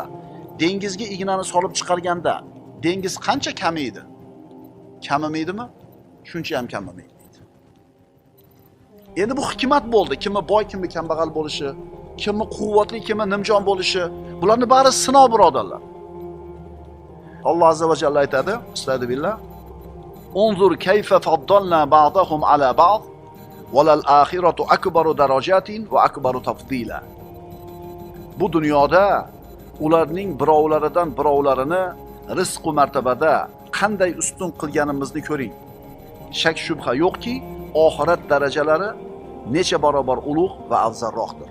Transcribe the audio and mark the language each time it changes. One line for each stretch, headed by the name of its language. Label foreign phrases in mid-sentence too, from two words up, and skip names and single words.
Uzbek: Dengizga ignani solib chiqarganda dengiz qancha kamaydi? Kamimaydimi? Shuncha ham kamimaydi. Endi bu hikmat bo'ldi. Kimi boy, kimi kambag'al bo'lishi, kimi quvvatli, kimi nimjon bo'lishi, bularni bari sinov, birodarlar. Alloh
Arabic: azza va jalla
Uzbek: aytadi, Astagfirullah.
Arabic: انظر كيف فضلنا بعضهم على بعض وللآخرة أكبر درجات وأكبر تفضيلا.
Uzbek: Bu dunyoda ularning birovlaridan birovlarini rizq va martabada qanday ustun qilganimizni ko'ring. Shak shubha yo'qki, oxirat darajalari necha barobar ulug' va afzalroqdir.